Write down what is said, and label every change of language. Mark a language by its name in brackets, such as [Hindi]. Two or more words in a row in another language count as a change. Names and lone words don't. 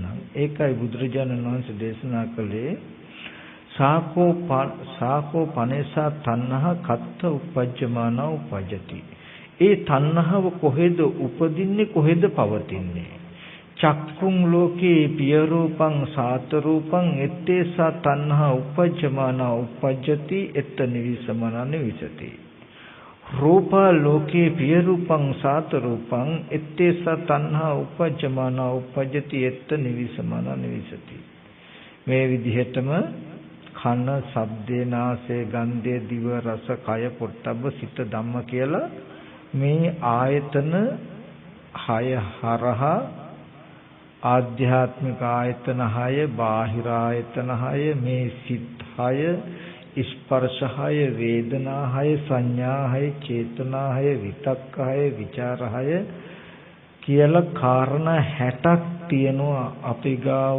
[Sinhala] ඒකයි බුදුරජාණන් වහන්සේ දේශනා කළේ [Pali] සාකෝ පනේසා තණ්හා කත්ත උපජ්ජමාන උපජ්ජති. [Sinhala] ඒ තණ්හාව කොහෙද උපදින්නේ, කොහෙද පවතින්නේ? [Pali] චක්කුං ලෝකේ පිය රූපං සාත රූපං ettesa තණ්හා උපජ්ජමාන උපජ්ජති එත්ත නිවිසමන නිවිසති. රූපා ලෝකේ පිය රූපං සාත රූපං ettesa තණ්හා උපජ්ජමාන උපජ්ජති එත්ත නිවිසමන නිවිසති. [Sinhala] මේ විදිහටම කන, ශබ්දේ, නාසය, ගන්ධය, දිව, රස, කය, පොට්ටබ්බ, සිත, ධම්ම කියලා මේ ආයතන 6 හරහා ආධ්‍යාත්මික ආයතන 6, බාහිර ආයතන 6, මේ සිත් 6, ස්පර්ශ 6, වේදනා 6, සංඥා 6, චේතනා 6, විතක්ක 6, විචාර 6 කියලා කාරණා 60ක් තියෙනවා අපි ගාව.